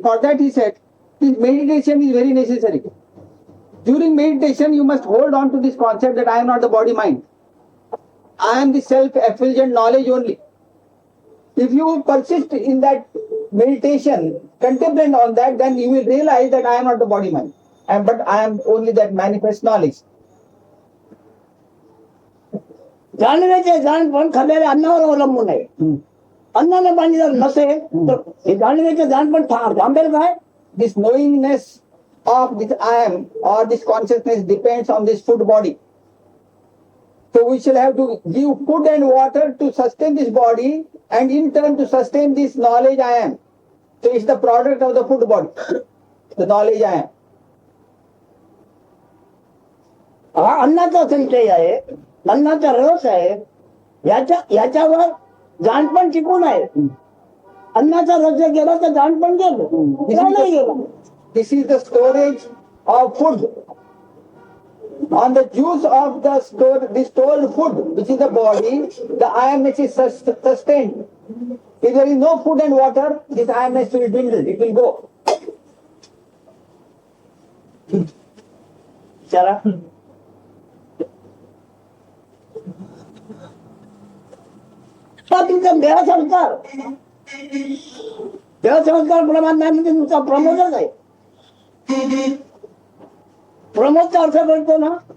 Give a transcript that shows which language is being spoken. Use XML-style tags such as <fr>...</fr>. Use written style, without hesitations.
<en>For that he said, this meditation is very necessary. During meditation you must hold on to this concept that I am not the body mind. I am the self-effulgent knowledge only. If you persist in that meditation, contemplate on that, then you will realize that I am not the body mind. But I am only that manifest knowledge.</en> <mr>जाणण्याचे जाणपण खाल्लेल्या अन्नावर अवलंबून आहे. अन्नाने पाणी जर नसेल तर हे जाणण्याचे जाणपण थांबेल काय?</mr> <en>This knowingness of this I am or this consciousness depends on this food body. So we shall have to give food and water to sustain this body, and in turn to sustain this knowledge I am. So it's the product of the food body, the knowledge I am.</en> <mr>हा अन्नाचा संचय आहे, अन्नाचा रस आहे. याच्यावर जाणपण टिकून आहे. अन्नाचा रस जर गेला तर जाणपण गेलं, नाही गेलं.</mr> <en>This is the storage of food. On the juice of the stored food, which is the body, the I amness is sustained. If there is no food and water, this I amness will dwindle, it will go.</en> <mr>चला तुमचा देहसंस्कार प्रमाण नाही म्हणजे तुमचा प्रमोदच आहे. प्रमोदचा अर्थ करतो ना</mr>